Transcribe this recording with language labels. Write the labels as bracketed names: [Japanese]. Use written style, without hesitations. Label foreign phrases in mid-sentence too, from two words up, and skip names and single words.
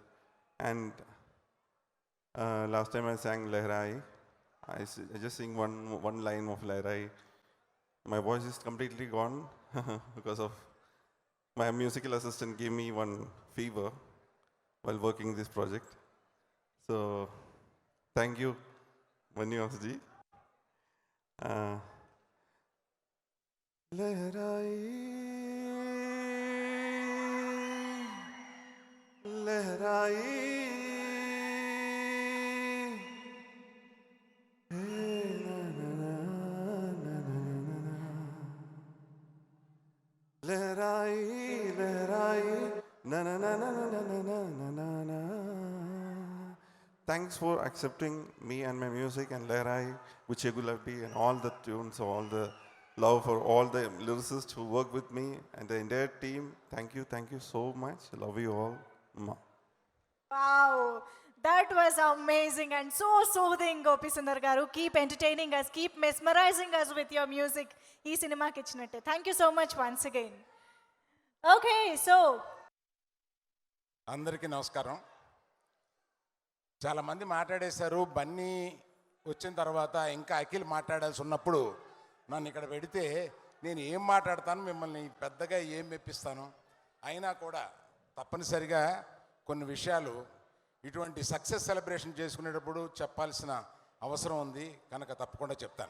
[English] And last time I sang Lehrai, I just sing one line of Lehrai. My voice is completely gone because of my musical assistant gave me one fever while working this project. So thank you, Bannivasu ji. Lehrai, Lehrai, Lehrai, Lehrai, na na na na na na na na na na. Thanks for accepting me and my music and Lehrai, Guchegulapi, and all the tunes, all the love for all the lyricists who work with me and the entire team. Thank you so much. I love you all. Wow, that was amazing and so soothing, Gopi Sundar garu. Keep entertaining us, keep mesmerizing us with your music. [Telugu] ఈ సినిమా కి ఇచ్చినట్టే. [English] Thank you so much once again. Okay, so [Telugu] అందరికీ నమస్కారం. చాలామంది మాట్లాడేశారు. బన్నీ వచ్చిన తర్వాత ఇంకా అఖిల్ మాట్లాడాల్సి ఉన్నప్పుడు నన్ను ఇక్కడ పెడితే నేను ఏం మాట్లాడతాను, మిమ్మల్ని పెద్దగా ఏం మెప్పిస్తాను. అయినా కూడా తప్పనిసరిగా కొన్ని విషయాలు ఇటువంటి [English] success celebration [Telugu] చేసుకునేటప్పుడు చెప్పాల్సిన అవసరం ఉంది కనుక తప్పకుండా చెప్తాను.